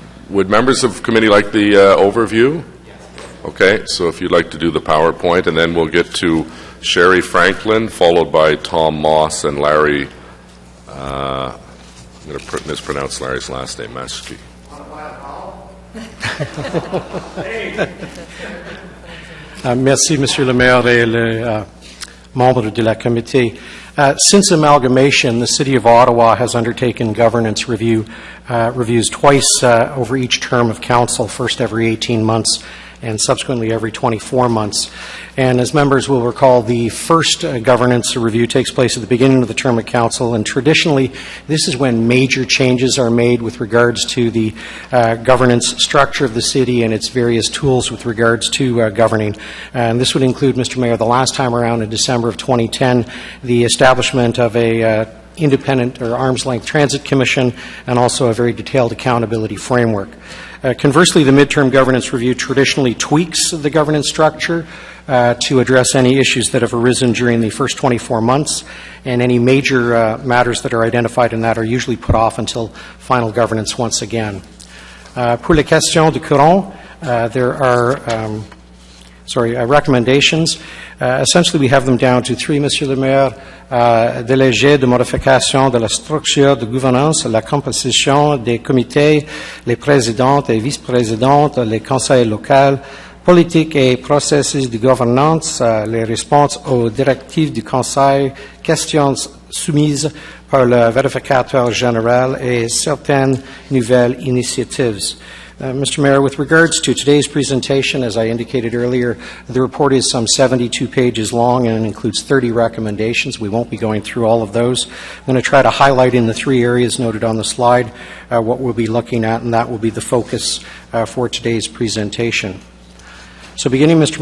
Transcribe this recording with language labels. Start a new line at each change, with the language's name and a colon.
English: Would members of committee like the overview? Okay, so if you'd like to do the PowerPoint, and then we'll get to Sherry Franklin, followed by Tom Moss and Larry. I'm going to mispronounce Larry's last name, Maschke.
French: Merci, Monsieur le Maire et les membres de la comité.
English: Since amalgamation, the City of Ottawa has undertaken governance reviews twice over each term of council, first every 18 months and subsequently every 24 months. And as members will recall, the first governance review takes place at the beginning of the term of council, and traditionally this is when major changes are made with regards to the governance structure of the city and its various tools with regards to governing. And this would include, Mr. Mayor, the last time around in December of 2010, the establishment of a independent or arm's-length transit commission, and also a very detailed accountability framework. Conversely, the midterm governance review traditionally tweaks the governance structure to address any issues that have arisen during the first 24 months, and any major matters that are identified in that are usually put off until final governance once again.
French: Pour les questions de courant,
English: there are recommendations. Essentially, we have them down to three,
French: Monsieur le Maire. Délégué de modification de la structure de gouvernance, la composition des comités, les présidentes et vice-présidentes, les conseils locaux, politique et processus de gouvernance, les réponses aux directives du Conseil, questions soumises par le vérificateur général et certaines nouvelles initiatives.
English: Mr. Mayor, with regards to today's presentation, as I indicated earlier, the report is some 72 pages long and includes 30 recommendations. We won't be going through all of those. I'm going to try to highlight in the three areas noted on the slide what we'll be looking at, and that will be the focus for today's presentation. So beginning, Mr.